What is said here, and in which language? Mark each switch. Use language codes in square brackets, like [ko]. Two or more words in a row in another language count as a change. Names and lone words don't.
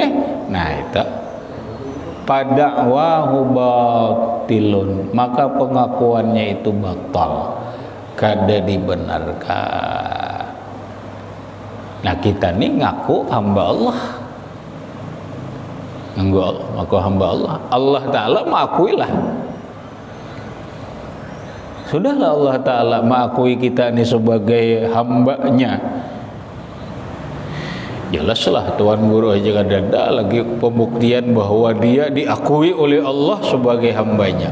[bjn] Nah itu pada [ar] wahu batilun, [bjn] maka pengakuannya itu batal, kada dibenarkan. Nah kita nih ngaku hamba Allah, ngaku hamba Allah, Allah Ta'ala mengakuilah. [id] Sudahlah Allah Ta'ala mengakui kita ini sebagai hambanya. [bjn] Jelaslah Tuan Guru aja kadada lagi pembuktian bahwa dia diakui oleh Allah sebagai hambanya.